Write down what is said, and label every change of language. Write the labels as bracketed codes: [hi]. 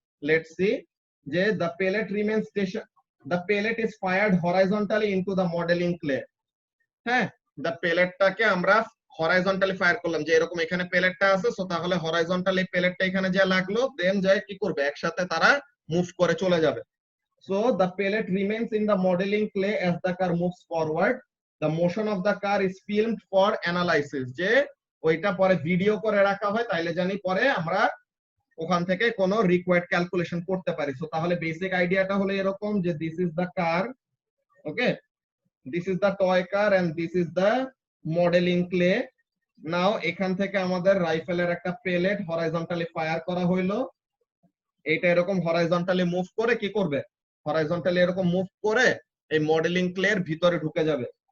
[en] Let's see যে the pellet remains station, the pellet is fired horizontally into the modeling clay। [bn] হ্যাঁ, the pelletটাকে আমরা horizontally fire করলাম, যে এরকম এখানে পেলেটটা আছে, সো তাহলে হরাইজন্টালি পেলেটটা এখানে যা লাগলো, দেন যায় কি করবে, একসাথে তারা মুভ করে চলে যাবে। [en] So the pellet remains in the modeling clay as the car moves forward, the motion of the car is filmed for analysis। [bn] যে ওইটা পরে ভিডিও করে রাখা হয়, তাইলে জানি পরে আমরা ওখান থেকে কোনো রিকোয়ার্ড ক্যালকুলেশন করতে পারি। [en] So তাহলে basic আইডিয়াটা হলো এরকম যে this is the car, okay, this is the toy car and this is the modelling clay. [bn] নাও এখান থেকে আমাদের রাইফেলের একটা পেলেট হরাইজন্টালি ফায়ার করা হইলো, এটা এরকম হরাইজন্টালি মুভ করে কি করবে, হরাইজন্টালি এরকম মুভ করে এই মডেলিং ক্লের ভিতরে ঢুকে যাবে।